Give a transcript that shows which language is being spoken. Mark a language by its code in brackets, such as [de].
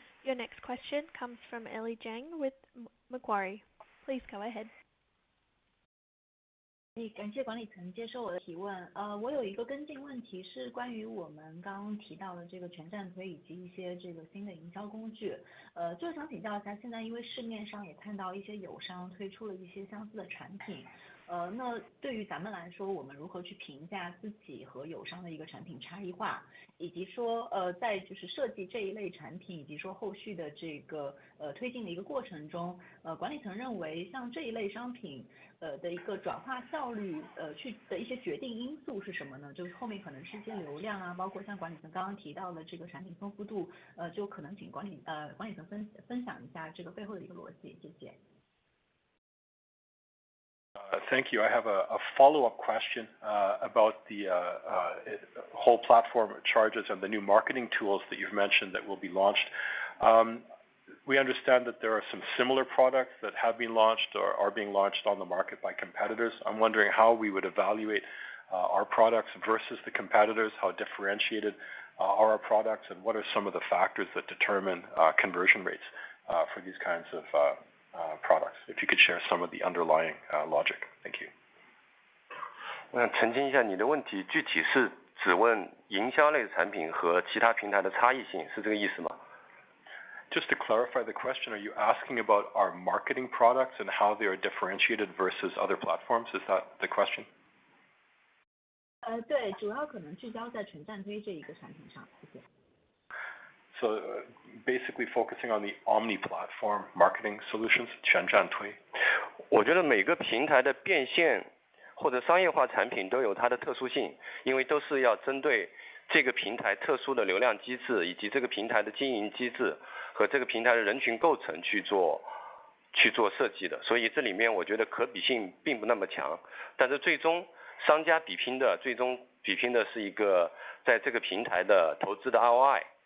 [en] Your next question comes from Ellie Jiang with Macquarie. Please go ahead. [zh] 感谢管理层接受我的提问。我有一个跟进问题是关于我们刚刚提到的这个全站推以及一些这个新的营销工具。就想请教一下，现在因为市面上也看到一些友商推出了一些相似的产品，那对于咱们来说，我们如何去评价自己和友商的一个产品差异化，以及说在就是设计这一类产品，以及说后续的这个推进的一个过程中，管理层认为像这一类商品的一个转化效率去的一些决定因素是什么呢？就是后面可能是一些流量啊，包括像管理层刚刚提到的这个产品丰富度，就可能请管理层分享一下这个背后的一个逻辑，谢谢。 [en] Thank you. I have a follow-up question about the whole platform charges and the new marketing tools that you've mentioned that will be launched. We understand that there are some similar products that have been launched or are being launched on the market by competitors. I'm wondering how we would evaluate our products versus the competitors, how differentiated are our products, and what are some of the factors that determine conversion rates for these kinds of products. If you could share some of the underlying logic. Thank you. [zh] 我想澄清一下你的问题，具体是只问营销类产品和其他平台的差异性，是这个意思吗？ [en] Just to clarify the question, are you asking about our marketing products and how they are differentiated versus other platforms? Is that the question? [zh] 对，主要可能聚焦在全站推这一个产品上，谢谢。 [en] So basically focusing on the omni-platform marketing solutions, 全站推。 [zh] 我觉得每个平台的变现或者商业化产品都有它的特殊性，因为都是要针对这个平台特殊的流量机制，以及这个平台的经营机制和这个平台的人群构成去做设计的。所以这里面我觉得可比性并不那么强，但是最终商家比拼的是一个在这个平台的投资的 ROI。